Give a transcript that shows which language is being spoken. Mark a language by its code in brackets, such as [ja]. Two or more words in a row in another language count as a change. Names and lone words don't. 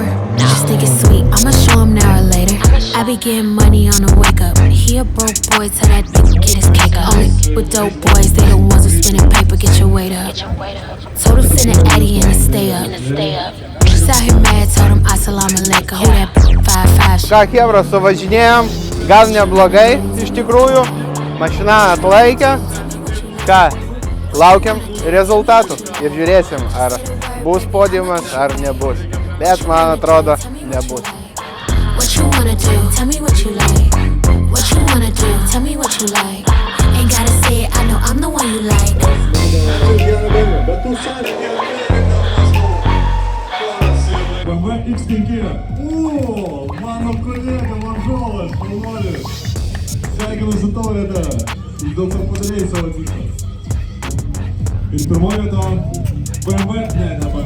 [en] Just think it's sweet, I'ma show him now or later. I be getting money on the wake up. He a broke boy, tell that bitch get his cake up. Only with dope boys, they the ones who spinning paper, get your weight up. Told him send an Addy and stay up. Just out here mad, told him [ar] السلام عليكم. [en] Who that 5-5 [lt] Ką, chebra, suvažinėjom. Gal neblogai, iš tikrųjų. Mašina atlaikė. Ką, laukiam rezultatų ir žiūrėsim, ar bus podiumas, ar nebus. Bet man atrodo, nebus. [en] What you wanna do? Tell me what you like. What you wanna do? Tell me what you like. Ain't gotta say it, I know I'm the one you like. BMW X5. [lt] O, mano kolega varžovas, šaunuolis. Sveikinu su tavo vieta. Ir daug ką padarėjai savo tikslą. Ir pirmoji vieta BMW, ne BMW.